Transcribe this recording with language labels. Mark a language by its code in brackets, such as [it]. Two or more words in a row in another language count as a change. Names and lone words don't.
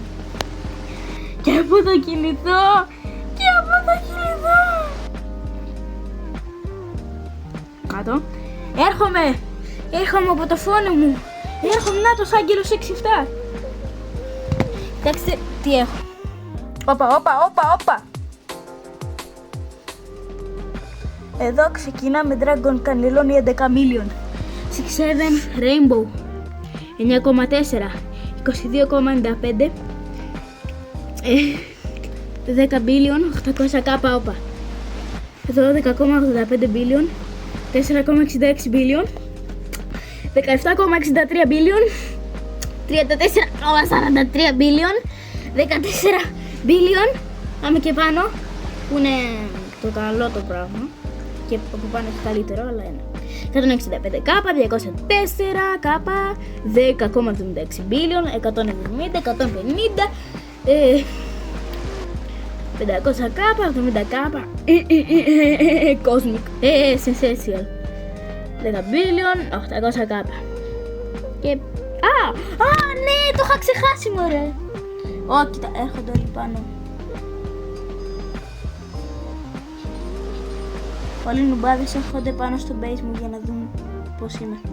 [el] Και από το κινητό. Κάτω. Έρχομαι από το φόνο μου. Έρχομαι, να το Άγγελος 6-7. Κοιτάξτε τι έχω. Όπα. Εδώ ξεκινάμε Dragon Cannelloni 11 million. [en] 6-7 Rainbow 9,4 22,95 10 billion 800k όπα 12,85 billion 4,66 billion 17,63 billion 34,43 billion 14 billion. [el] Πάμε και πάνω που είναι το καλό το πράγμα και από πάνω έχει καλύτερο, αλλά είναι 165k, 204k, 10,76 billion, 170, 150, 500k, 70k, Cosmic, Sensational, 10 billion, 800k. Και... ναι, το είχα ξεχάσει, μωρέ. Κοίτα, έρχονται όλοι πάνω. Πολλοί νουμπάδες έρχονται πάνω στο base μου για να δουν πώς είμαι.